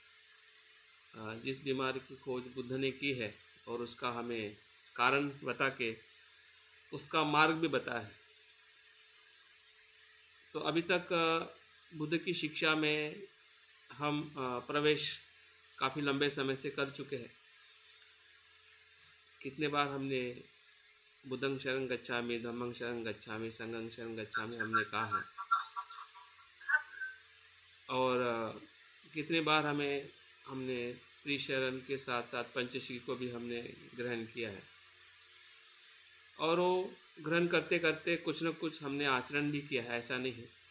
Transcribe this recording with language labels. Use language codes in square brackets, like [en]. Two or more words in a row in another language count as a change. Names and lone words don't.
[hi] जिस बीमारी की खोज बुद्ध ने की है और उसका हमें कारण बता के उसका मार्ग भी बताया है। तो अभी तक बुद्ध की शिक्षा में हम प्रवेश काफ़ी लंबे समय से कर चुके हैं। कितने बार हमने [pi] बुद्धं शरणं गच्छामि, धम्मं शरणं गच्छामि, संघं शरणं गच्छामि [hi] हमने कहा है। और कितने बार हमने त्रिशरण के साथ साथ पंचशील को भी हमने ग्रहण किया है। और वो ग्रहण करते करते कुछ न कुछ हमने आचरण भी किया है, ऐसा नहीं है।